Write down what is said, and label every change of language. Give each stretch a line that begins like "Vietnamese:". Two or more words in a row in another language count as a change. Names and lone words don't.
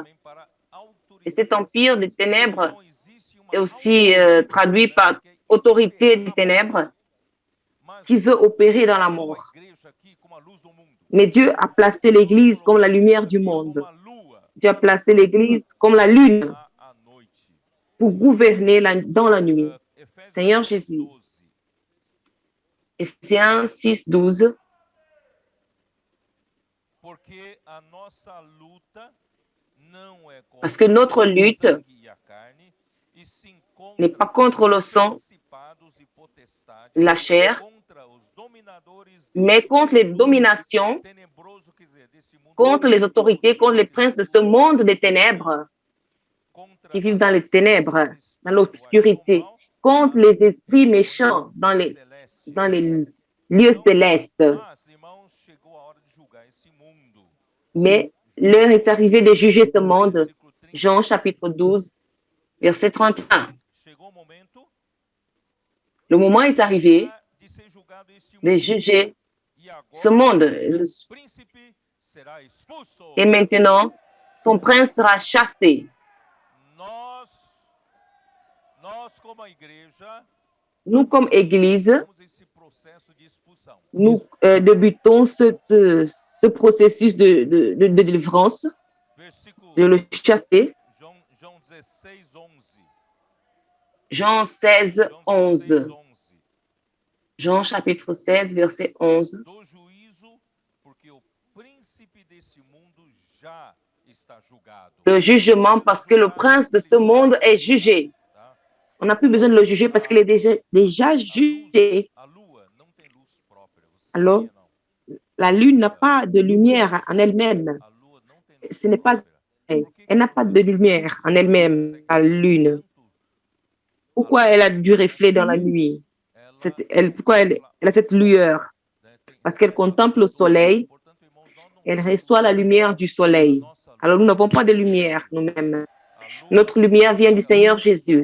French: Et cet empire des ténèbres est aussi traduit par autorité des ténèbres qui veut opérer dans la mort. Mais Dieu a placé l'Église comme la lumière du monde. Dieu a placé l'Église comme la lune pour gouverner dans la nuit. Seigneur Jésus, Ephésiens 6, 12.
Portuguese: Porque a nossa luta não é
French: Parce que
Portuguese: contra
French: notre
Portuguese: o
French: lutte
Portuguese: sangue e a carne, e sim
French: n'est pas
Portuguese: contra
French: contre le
Portuguese: os
French: sang,
Portuguese: principados e potestades,
French: la chair,
Portuguese: contra os dominadores
French: mais
Portuguese: desse
French: contre les
Portuguese: mundo
French: dominations,
Portuguese: tenebroso, quer dizer, desse mundo
French: contre les autorités, contre les
Portuguese: desse
French: princes de ce
Portuguese: mundo
French: monde des
Portuguese: obscuro,
French: ténèbres,
Portuguese: contra
French: qui vivent
Portuguese: as
French: dans les ténèbres,
Portuguese: forças
French: dans
Portuguese: espirituais do
French: l'obscurité,
Portuguese: mal
French: contre
Portuguese: nas
French: les esprits
Portuguese: regiões
French: méchants dans
Portuguese: celestes.
French: les lieux
Portuguese: Então,
French: célestes.
Portuguese: irmãos, chegou a hora de julgar esse mundo.
French: Mais l'heure est arrivée de juger ce monde.
Portuguese: Versículo 30.
French: Jean chapitre 12, verset 31.
Portuguese: Chegou o momento
French: Le moment est arrivé
Portuguese: de ser julgado esse
French: de
Portuguese: mundo.
French: juger
Portuguese: E
French: ce
Portuguese: agora
French: monde.
Portuguese: o príncipe será expulso.
French: Et maintenant, son prince sera chassé.
Portuguese: Nós como a igreja,
French: Nous, comme Église,
Portuguese: iniciamos esse processo de expulsão.
French: nous débutons ce processus de délivrance,
Portuguese: Versículo
French: de le chasser.
Portuguese: João 16, 11.
French: Jean 16,
Portuguese: João 11. 16, 11.
French: Jean chapitre 16, verset 11.
Portuguese: Do juízo, porque o príncipe desse mundo já está julgado.
French: Le jugement parce que le prince de ce monde est jugé. On n'a plus besoin de le juger parce qu'il est déjà jugé.
Portuguese: A lua não tem luz própria. Você
French: Alors,
Portuguese: sabia, não?
French: la lune n'a pas de lumière en elle-même.
Portuguese: A lua não tem luz
French: Ce n'est pas,
Portuguese: própria.
French: elle n'a pas de lumière en elle-même, la lune. Pourquoi elle a du reflet dans la nuit? Pourquoi elle a cette lueur? Parce qu'elle contemple le soleil, elle reçoit la lumière du soleil. Alors nous n'avons pas de lumière nous-mêmes. Notre lumière vient du Seigneur Jésus.